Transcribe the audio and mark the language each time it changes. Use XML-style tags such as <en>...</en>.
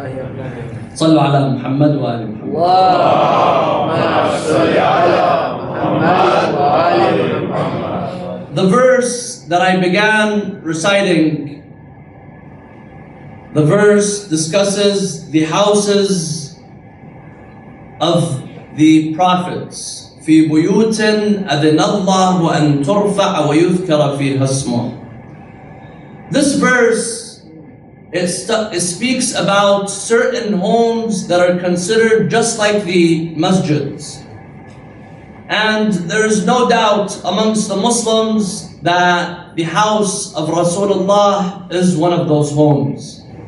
<ar>Sallu ala Muhammad wa ali Muhammad.</ar> <en>The verse that I began reciting, the verse discusses the houses of the prophets.</en> <ar>في بيوت أذن الله أن ترفع ويذكر فيها اسمه.</ar> <en>This verse, it speaks about certain homes that are considered just like the masjids. And there is no doubt amongst the Muslims that the house of Rasulullah is one of those homes.</en>